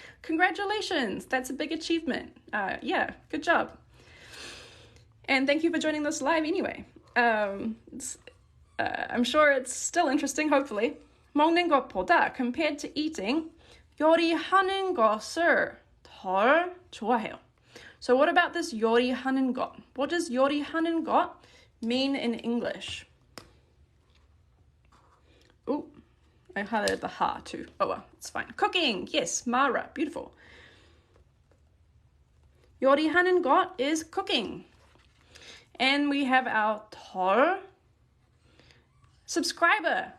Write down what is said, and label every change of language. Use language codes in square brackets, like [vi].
[en] Congratulations, that's a big achievement. Yeah, good job. And thank you for joining this live anyway. I'm sure it's still interesting, hopefully. [ko] 먹는 것보다 [en] compared to eating, [ko] 요리하는 것을 덜 좋아해요. [en] So what about this [ko] 요리하는 것? [en] What does 요리하는 것 mean in English? Ooh, I highlighted the ha too. Oh well, it's fine. Cooking, yes, Mara, beautiful. [ko] 요리하는 것 [en] is cooking. And we have our 덜 subscriber.